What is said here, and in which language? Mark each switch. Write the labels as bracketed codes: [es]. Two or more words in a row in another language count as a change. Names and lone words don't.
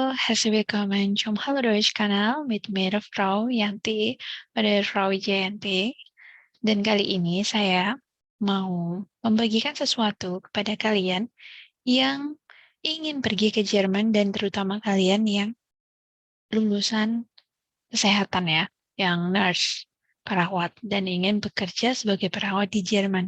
[de] herzlich willkommen zum Hallo Deutsch-Kanal mit mir Frau Yanti pada Frau Jayanti. [id] Dan kali ini saya mau membagikan sesuatu kepada kalian yang ingin pergi ke Jerman dan terutama kalian yang lulusan kesehatan ya, yang nurse, perawat, dan ingin bekerja sebagai perawat di Jerman.